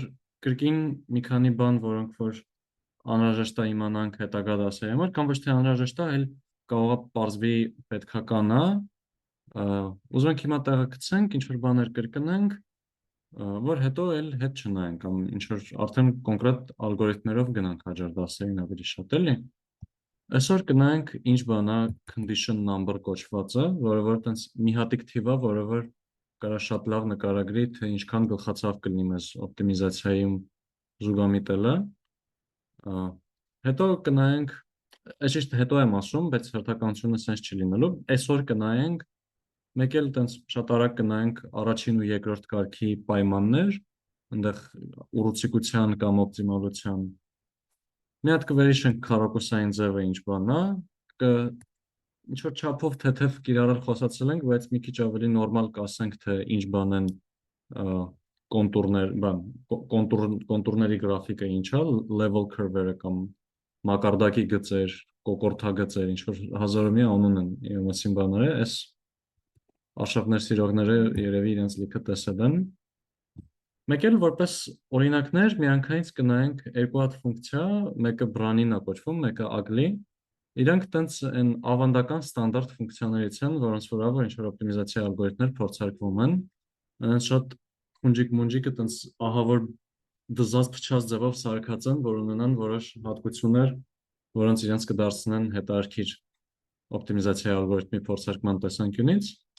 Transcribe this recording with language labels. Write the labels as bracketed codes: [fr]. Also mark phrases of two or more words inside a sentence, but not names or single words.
[hy] կրկին մի քանի բան, որոնք որ անհրաժեշտ է իմանանք հետագա դասերի համար, կամ ոչ թե անհրաժեշտ է, այլ կարող է պարզվի պետքական է, ուզում ենք հիմա տեղը գցենք, ինչ որ բաներ կրկնենք, որ հետո էլ հետ չնայենք, կամ ինչ որ արդեն կոնկրետ ալգորիթմներով գնանք հաջորդ դասերին ավելի շատ էլի։ Այսօր կնայենք ինչ բան է [en] condition number [hy] կոչվածը, որը որ տենց մի հատիկ թիվ է, որը որ կարա շատ լավ նկարագրի, թե ինչքան գլխացավ կլինի մեզ օպտիմիզացիայում զուգամիտելը։ Հետո կնայենք, այսիշտ հետո եմ ասում, բայց հերթականությունը սենց չի լինելու, այսօր կնայենք, մեկ էլ տենց շատ արագ կնայենք առաջին ու երկրորդ կարգի պայմաններ, այնտեղ ուռուցիկության կամ օպտիմալության։ Մի հատ կվերիշենք քառակուսային ձևը ինչ բան է, ինչ որ չափով թեթև կիրառել խոսացել ենք, բայց մի քիչ ավելի նորմալ կասենք, թե ինչ բան են կոնտուրներ, կոնտուրների գրաֆիկը ինչ է, level curve-երը կամ մակարդակի գծեր, կոկորդագծեր, ինչ որ հազարամյա անուն են իրենցին բաները, այս արշավներ սիրողները երևի իրենց լիքը տեսել են։ Մեկ էլ որպես օրինակներ միանգամից կնայենք երկու հատ ֆունկցիա, մեկը brand-ին է կոչվում, մեկը ugly։ Իրանք տենց են ավանդական ստանդարտ ֆունկցիաներից են, որոնց վրա որ ինչ-որ օպտիմիզացիա ալգորիթմներ փորձարկվում են, շատ խունջիկ-մունջիկը տենց ահավոր դզած փչած ձևով սարքած են, որ ունենան որոշ հատկություններ, որոնց իրենց կդարձնեն հետարքիր օպտիմիզացիա ալգորիթմի փորձարկման տեսանկյունից։